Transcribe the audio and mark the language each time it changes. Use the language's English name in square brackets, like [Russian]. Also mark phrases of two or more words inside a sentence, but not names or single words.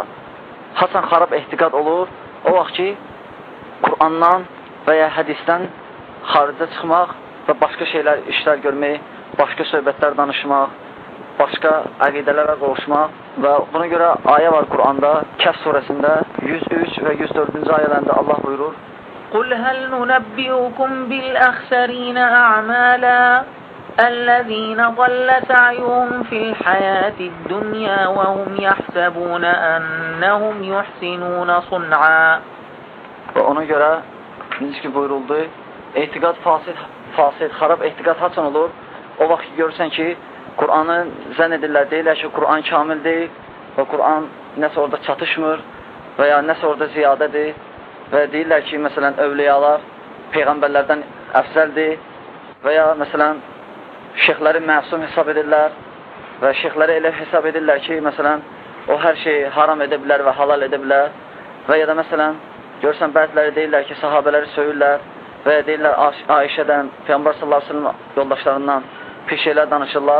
[Azerbaijani] Hasan xarab ehtiqad olur, o vaxt ki, Qur'andan və ya hədisdən xaricə çıxmaq və başqa işlər görmək, başqa söhbətlər danışmaq, başqa əqidələrə qovuşmaq və buna görə ayə var Qur'anda, Kəhf surəsində 103 və 104-cü ayələrində Allah buyurur: [Arabic] قُلْ هَلْ نُنَبِّئُكُمْ بِالْأَخْسَرِينَ أَعْمَالًا الَّذِينَ ضَلَّ سَعْيُهُمْ فِي الْحَيَاةِ الدُّنْيَا وَهُمْ يَحْسَبُونَ أَنَّهُمْ يُحْسِنُونَ صُنْعًا. [Azerbaijani] Və ona görə necə ki buyuruldu, etiqad fasid, xarab etiqad haçan olur? O vaxt görürsən ki, Qur'anı zənn edirlər, deyirlər ki, Qur'an kamil deyil və Qur'an nəsə orada çatışmır və ya nəsə orada ziyadədir və deyirlər ki, məsələn, övliyalar peyğəmbərlərdən əfzəldir və ya məsələn, şeyxləri məsum hesab edirlər və şeyxləri elə hesab edirlər ki, məsələn, o hər şeyi haram edə bilər və halal edə bilər və ya da məsələn, görürsən, bəziləri deyirlər ki, sahabələri söyürlər və və ya deyirlər Ayşədən, Peyğəmbər [Arabic] صلى الله عليه وسلم [Azerbaijani] yoldaşlarından pis şeylər danışırlar.